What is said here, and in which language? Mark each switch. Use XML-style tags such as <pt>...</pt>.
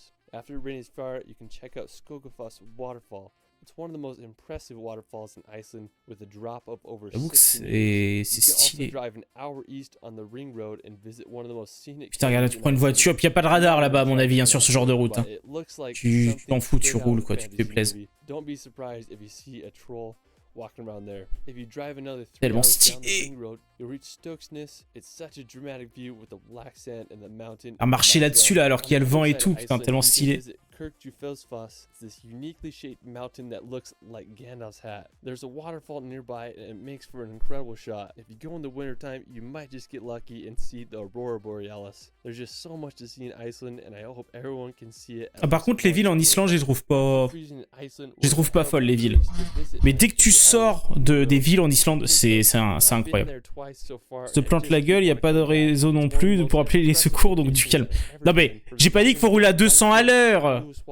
<en>After the rain is far, you can check out Skogafoss waterfall. It's one of the most impressive waterfalls in Iceland with a drop of over 6 meters. You can also drive an hour east on the ring road and visit one of the most scenic...</en> <fr>Putain, regarde là, tu prends une voiture, puis y a pas de radar là-bas à mon avis, hein, sur ce genre de route. Hein. Tu t'en fous, tu roules quoi, tu te fais plaisir.</fr> <en>Don't be surprised if you see a troll walking around there. If you drive another 3</en> <fr>Tellement</fr> <en>hours down the</en> <fr>stylé.</fr> <en>ring road, you'll reach Stokesness. It's such a dramatic view with the black sand and the mountain.</en> <fr>À marcher là-dessus là alors qu'il y a le vent et tout, putain, tellement stylé.</fr> <en>Kirkjufelsfoss is this uniquely shaped mountain that looks like Gandalf's hat. There's a waterfall nearby and it makes for an incredible shot. If you go in the wintertime, you might just get lucky and see the Aurora Borealis. There's just so much to see in Iceland and I hope everyone can see it.</en> <fr>Ah, par contre, les villes en Islande, je les trouve pas folles, les villes. Mais dès que tu sors des villes en Islande, c'est incroyable. Se plante la gueule, il y a pas de réseau non plus pour appeler les secours, donc du calme. Non mais, j'ai pas dit qu'il faut rouler à 200 à l'heure.</fr>